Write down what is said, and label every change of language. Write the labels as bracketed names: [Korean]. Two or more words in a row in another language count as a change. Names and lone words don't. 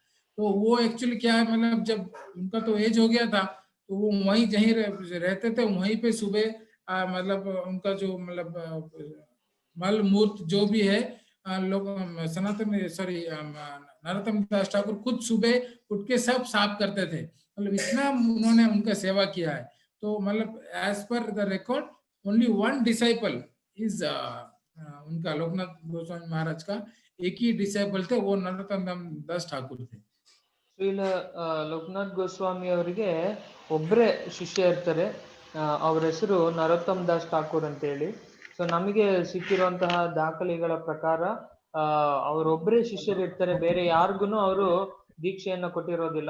[Hindi] तो वो एक्चुअली क्या है, मतलब जब उनका तो एज हो गया था तो वो वहीं जहीं रहते थे, वहीं पे सुबह मतलब उनका जो मतलब मल मूर्त जो भी है लोग सनातन सॉरी नरोत्तम दास ठाकुर खुद सुबह उठ के सब साफ करते थे। मतलब इतना उन्होंने उनका सेवा किया है। तो मतलब [English] as per the record only one disciple is [Hindi] उनका लोकनाथ गोस्वामी महाराज का एक ही डिसाइपल थे, वो नरोत्तम दास ठाकुर थे। [Kannada] ಶ್ರೀಲ ಲೋಕನಾಥ್ ಗೋಸ್ವಾಮಿ ಅವರಿಗೆ ಒಬ್ಬರೇ ಶಿಷ್ಯ ಇರ್ತಾರೆ, ಅವ್ರ ಹೆಸರು ನರೋತ್ತಮ್ ದಾಸ್ ಠಾಕೂರ್ ಅಂತ ಹೇಳಿ. ಸೊ ನಮಗೆ ಸಿಕ್ಕಿರುವಂತಹ ದಾಖಲೆಗಳ ಪ್ರಕಾರ ಅವರೊಬ್ಬರೇ ಶಿಷ್ಯರು ಇರ್ತಾರೆ, ಬೇರೆ ಯಾರಿಗೂ ಅವರು ದೀಕ್ಷೆಯನ್ನ ಕೊಟ್ಟಿರೋದಿಲ್ಲ.